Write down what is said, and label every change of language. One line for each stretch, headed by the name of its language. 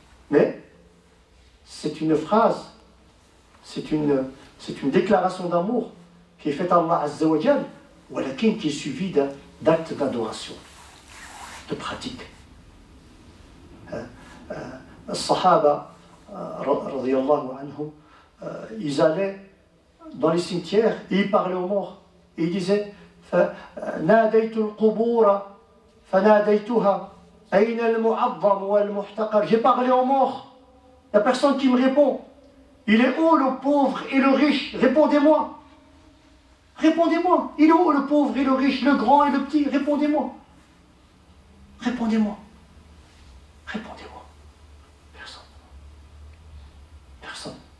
French: Mais c'est une phrase, c'est une déclaration d'amour qui est faite à Allah Azza wa Jal, qui est suivie d'actes d'adoration, de pratique. Les Sahaba, radiyallahu anhum, ils allaient dans les cimetières et ils parlaient aux morts. Et ils disaient
Arabic: ناديت القبور فناديتها أين المعظم والمحتقر.
French: J'ai parlé aux morts. Il n'y a personne qui me répond. Il est où le pauvre et le riche? Répondez-moi. Il est où le pauvre et le riche, le grand et le petit? Répondez-moi. Personne.